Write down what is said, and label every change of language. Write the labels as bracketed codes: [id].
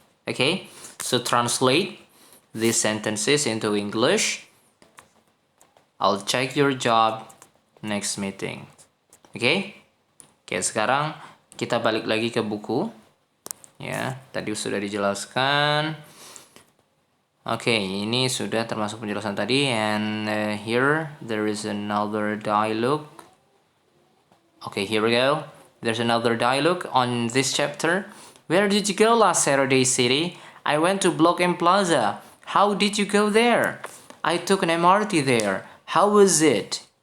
[en] Okay, so translate these sentences into English. I'll check your job next meeting. Okay? [id] Oke, sekarang kita balik lagi ke buku. Ya, tadi sudah dijelaskan. Oke, ini sudah termasuk penjelasan tadi. [en] And here there is another dialogue. Okay, here we go. There's another dialogue on this chapter. Where did you go last Saturday, City? I went to Block M Plaza. How did you go there? I took an MRT there. How was it?